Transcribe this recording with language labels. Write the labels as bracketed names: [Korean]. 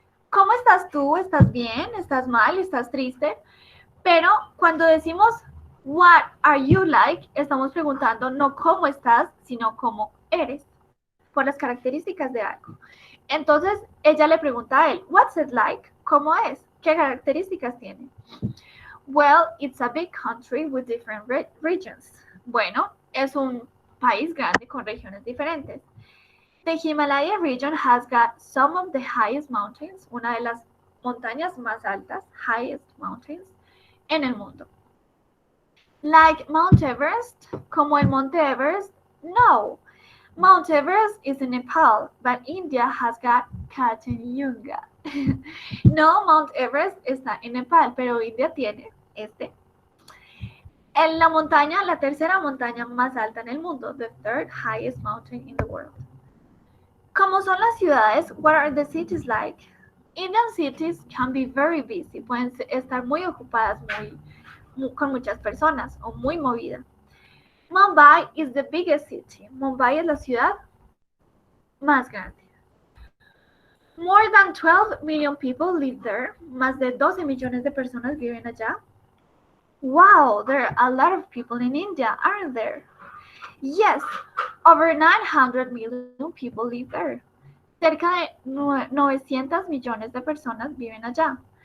[Spanish] ¿Cómo estás tú? ¿Estás bien? ¿Estás mal? ¿Estás triste? Pero cuando decimos [English] what are you like, [Spanish] estamos preguntando no cómo estás, sino cómo eres, por las características de algo. Entonces, ella le pregunta a él, [English] what's it like? [Spanish] ¿Cómo es? ¿Qué características tiene? [English] Well, it's a big country with different regions. [Spanish] Bueno, es un país grande con regiones diferentes. [English] The Himalaya region has got some of the highest mountains, [Spanish] una de las montañas más altas, [English] highest mountains, [Spanish] en el mundo. [English] Like Mount Everest, [Spanish] como el Monte Everest? [English] No. Mount Everest is in Nepal, but India has got Kanchenjunga. [Spanish] No, Mount Everest está en Nepal, pero India tiene este. En la montaña, la tercera montaña más alta en el mundo, [English] the third highest mountain in the world. [Spanish] ¿Cómo son las ciudades? [English] What are the cities like? Indian cities can be very busy, [Spanish] pueden estar muy ocupadas, con muchas personas o muy movidas. [English] Mumbai is the biggest city. [Spanish] Mumbai es la ciudad más grande. [English] More than 12 million people live there. [Spanish] Más de 12 millones de personas viven allá. [English] Wow, there are a lot of people in India, aren't there? Yes, over 900 million people live there. [Spanish] Cerca de 900 millones de personas viven allá.